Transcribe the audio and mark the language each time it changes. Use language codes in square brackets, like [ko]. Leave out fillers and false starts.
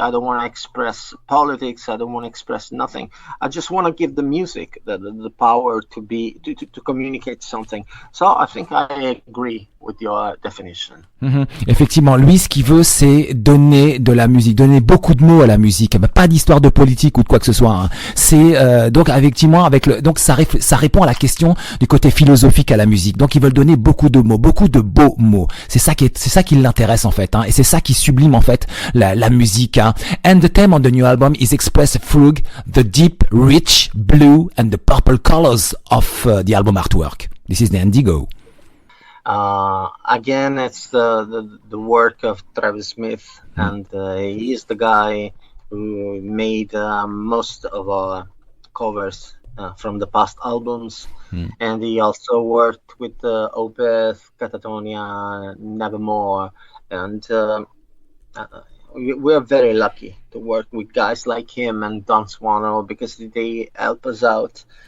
[en] I don't want to express politics. I don't want to express nothing. I just want to give the music the power to communicate something. So I think I agree with your definition. [fr] Effectivement, lui, ce qu'il veut, c'est donner de la musique, donner beaucoup de mots à la musique, pas d'histoire de politique ou de quoi que ce soit. C'est donc effectivement donc ça répond à la question du côté philosophique à la musique. Donc ils veulent donner beaucoup de mots, beaucoup de beaux mots. C'est ça qui l'intéresse en fait, et c'est ça qui sublime en fait la musique. [en] And the theme on the new album is expressed through the deep, rich blue and the purple colors of the album artwork. This is the Indigo. Again, it's the work of Travis Smith, and he is the guy who made most of our covers from the past albums, and he also worked with Opeth, Catatonia, Nevermore, and we're very lucky to work with guys like him and Don Swano, because they help us out.